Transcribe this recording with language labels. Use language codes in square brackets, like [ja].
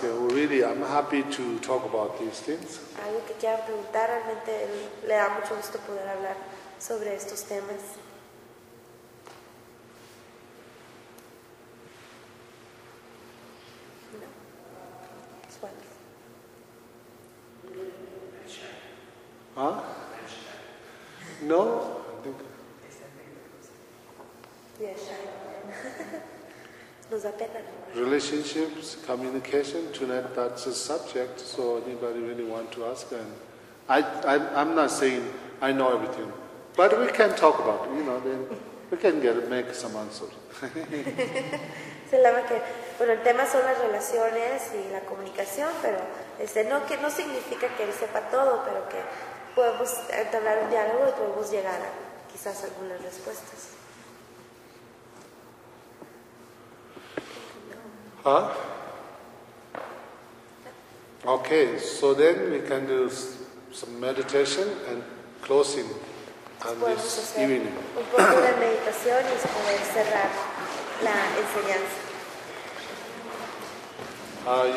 [en] Really, I'm happy to talk about these things. [es] Algo que quieran preguntar, realmente le da mucho gusto poder hablar sobre estos temas. [en] Huh? No? I think. Yes, [es] nos da pena. [en] Relationships, communication, tonight that's a subject, so anybody really want to ask, and I'm not saying I know everything. But we can talk about it, you know, then we can make some answers. [es] Se llama que, bueno, el tema son las relaciones y la comunicación, pero no significa que él sepa todo, pero que podemos entablar un diálogo y podemos llegar a quizás algunas respuestas. Huh? [en] Okay, so then we can do some meditation and closing on this evening. [es] Un poco de meditación y poder cerrar la enseñanza.